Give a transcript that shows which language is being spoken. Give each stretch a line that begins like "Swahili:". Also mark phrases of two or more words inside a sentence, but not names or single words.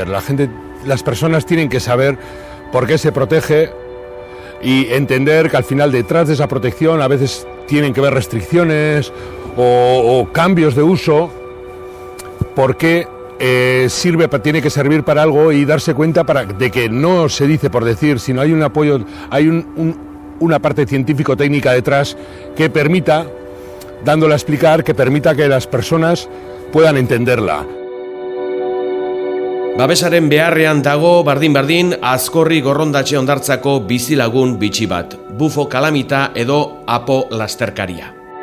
Spanish: Las personas tienen que saber por qué se protege y entender que al final detrás de esa protección a veces tienen que ver restricciones o cambios de uso, porque tiene que servir para algo y darse cuenta de que no se dice por decir, sino hay un apoyo, hay una parte científico-técnica detrás que permita, dándola a explicar, que permita que las personas puedan entenderla.
Basque: Babesaren beharrean dago bardin-bardin Azkorri Gorrondatxe hondartzako bizilagun bitxi bat, bufo kalamita edo apo lasterkaria.